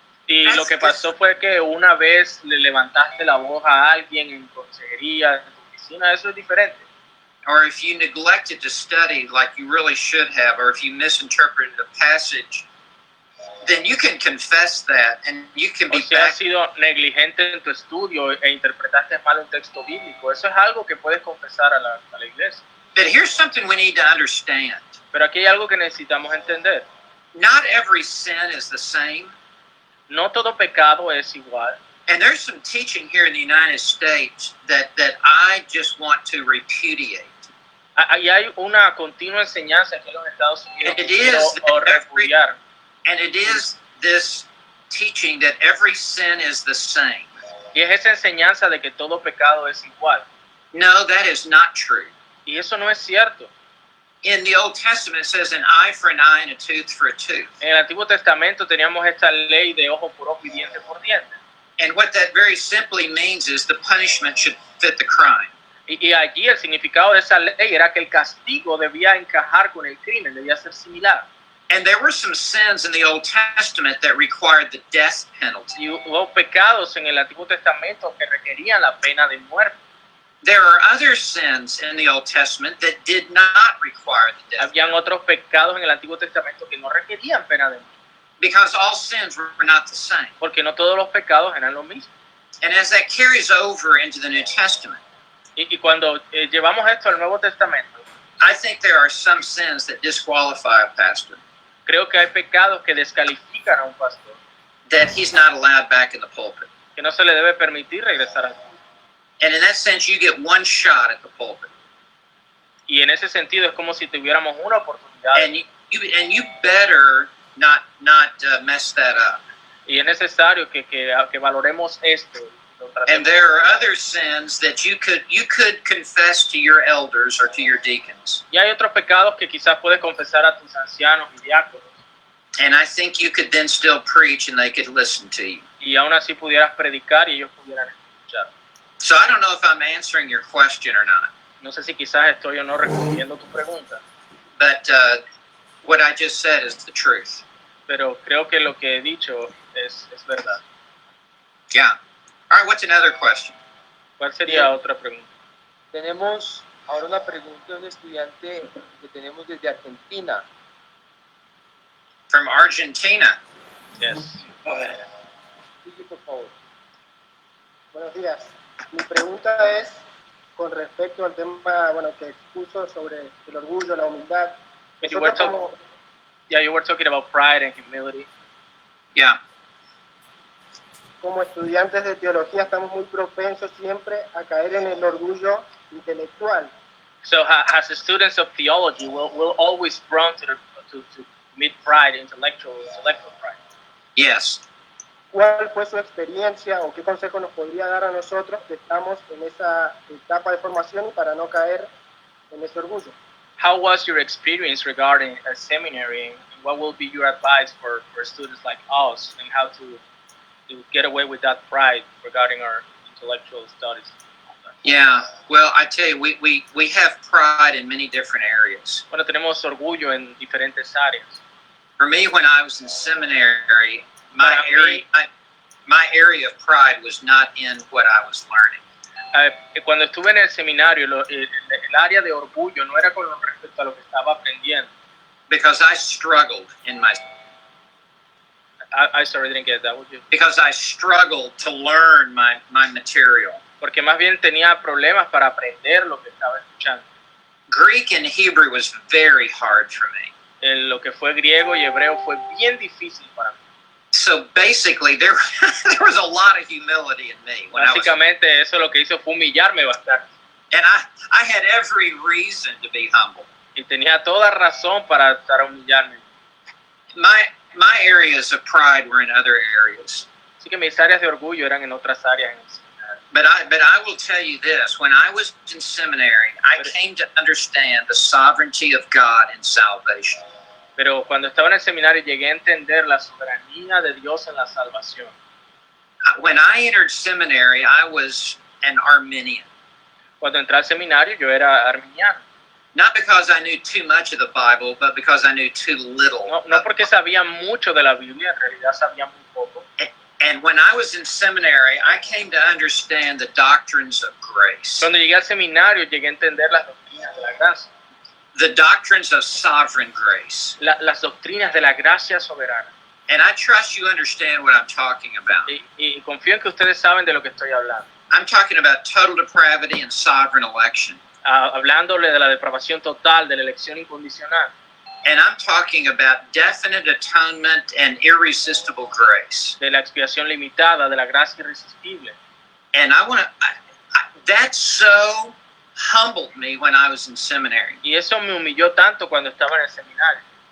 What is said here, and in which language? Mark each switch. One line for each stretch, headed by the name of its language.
Spanish: Y lo que pasó fue que una vez le levantaste la voz a alguien en consejería, en tu oficina, eso es diferente.
English: or if you neglected to study like you really should have, or if you misinterpreted a passage, then you can confess that and you can
Spanish: O
English: be
Spanish: si has
English: back.
Spanish: sido negligente en tu estudio e interpretaste mal un texto bíblico, eso es algo que puedes confesar a la iglesia.
English: But here's something we need to understand.
Spanish: Pero aquí hay algo que necesitamos entender.
English: Not every sin is the same.
Spanish: No todo pecado es igual.
English: And there's some teaching here in the United States that I just want to repudiate.
Spanish: Y hay una continua enseñanza aquí en los Estados Unidos que
English: It
Spanish: quiero
English: is
Spanish: repudiar.
English: And it is this teaching that every sin is the same.
Spanish: Y es esa enseñanza de que todo pecado es igual.
English: No, that is not true.
Spanish: Y eso no es cierto.
English: In the Old Testament, it says an eye for an eye and a tooth for a tooth.
Spanish: En el Antiguo Testamento teníamos esta ley de ojo por ojo y diente por diente.
English: And what that very simply means is the punishment should fit the crime.
Spanish: Y allí el significado de esa ley era que el castigo debía encajar con el crimen, debía ser similar.
English: And there were some sins in the Old Testament that required the death penalty.
Spanish: Y hubo pecados en el Antiguo Testamento que requerían la pena de muerte.
English: There are other sins in the Old Testament that did not require the death
Spanish: Habían
English: penalty
Spanish: otros pecados en el Antiguo Testamento que no requerían pena de muerte,
English: because all sins were not the same.
Spanish: porque no todos los pecados eran lo mismo.
English: And as that carries over into the New Testament,
Spanish: Y cuando llevamos esto al Nuevo Testamento,
English: I think there are some sins that disqualify a pastor,
Spanish: creo que hay pecados que descalifican a un pastor,
English: that he's not allowed back in the pulpit.
Spanish: que no se le debe permitir regresar al púlpito.
English: And in that sense, you get one shot at the pulpit.
Spanish: Y en ese sentido es como si tuviéramos una oportunidad.
English: And you better not mess that up.
Spanish: Y es necesario que valoremos esto. Lo tratemos.
English: And there are other sins that you could confess to your elders or to your deacons.
Spanish: Y hay otros pecados que quizás puedes confesar a tus ancianos y diáconos.
English: And I think you could then still preach and they could listen to you.
Spanish: Y aún así pudieras predicar y ellos pudieran escuchar.
English: So I don't know if I'm answering your question or not.
Spanish: No sé si quizás estoy o no respondiendo tu pregunta,
English: But what I just said is the truth.
Spanish: pero creo que lo que he dicho es verdad.
English: Yeah. All right, what's another question?
Spanish: ¿Cuál sería otra pregunta? Tenemos ahora una pregunta de un estudiante que tenemos desde Argentina.
English: From Argentina. Yes.
Spanish: Sigue, por favor. Buenos días. Mi pregunta es con respecto al tema, que expuso sobre el orgullo, la humildad.
English: You were,
Spanish: Nosotros
English: you were talking about pride and humility. Yeah.
Spanish: como estudiantes de teología estamos muy propensos siempre a caer en el orgullo intelectual.
English: So as students of theology, we'll always prone to commit pride, intellectual pride. Yes.
Spanish: ¿Cuál fue su experiencia o qué consejo nos podría dar a nosotros que estamos en esa etapa de formación y para no caer en ese orgullo?
English: How was your experience regarding a seminary, and what will be your advice for students like us, and how to get away with that pride regarding our intellectual studies? Yeah. Well, I tell you, we have pride in many different areas.
Spanish: Bueno, tenemos orgullo en diferentes áreas.
English: For me, when I was in seminary, my
Spanish: Para mí-
English: area of pride was not in what I was learning.
Spanish: Cuando estuve en el seminario, el área de orgullo no era con respecto a lo que estaba aprendiendo.
English: Because I struggled in my I sorry, didn't get that. Would you? because I struggled to learn my material.
Spanish: Porque más bien tenía problemas para aprender lo que estaba escuchando.
English: Greek and Hebrew was very hard for me.
Spanish: Lo que fue griego y hebreo fue bien difícil para mí.
English: So basically, there was a lot of humility in me when I was,
Spanish: Básicamente eso lo que hizo fue humillarme bastante.
English: and I had every reason to be humble.
Spanish: Y tenía toda razón para humillarme.
English: My areas of pride were in other areas,
Spanish: Así que mis áreas de orgullo eran en otras áreas en el seminario.
English: But I will tell you this: when I was in seminary, I came to understand the sovereignty of God in salvation.
Spanish: Pero cuando estaba en el seminario llegué a entender la soberanía de Dios en la salvación.
English: When I entered seminary, I was an Arminian.
Spanish: Cuando entré al seminario yo era arminiano.
English: Not because I knew too much of the Bible, but because I knew too little.
Spanish: No porque sabía mucho de la Biblia, en realidad sabía muy poco.
English: And when I was in seminary, I came to understand the doctrines of grace.
Spanish: Cuando llegué al seminario llegué a entender las doctrinas de la gracia.
English: The doctrines of sovereign grace.
Spanish: Las doctrinas de la gracia soberana.
English: And I trust you understand what I'm talking about.
Spanish: Y confío en que ustedes saben de lo que estoy hablando.
English: I'm talking about total depravity and sovereign election.
Spanish: Hablándole de la depravación total, de la elección incondicional.
English: And I'm talking about definite atonement and irresistible grace.
Spanish: De la expiación limitada, de la gracia irresistible.
English: And I want to, that so humbled me when I was in seminary.
Spanish: Y eso me humilló tanto cuando estaba en el seminario.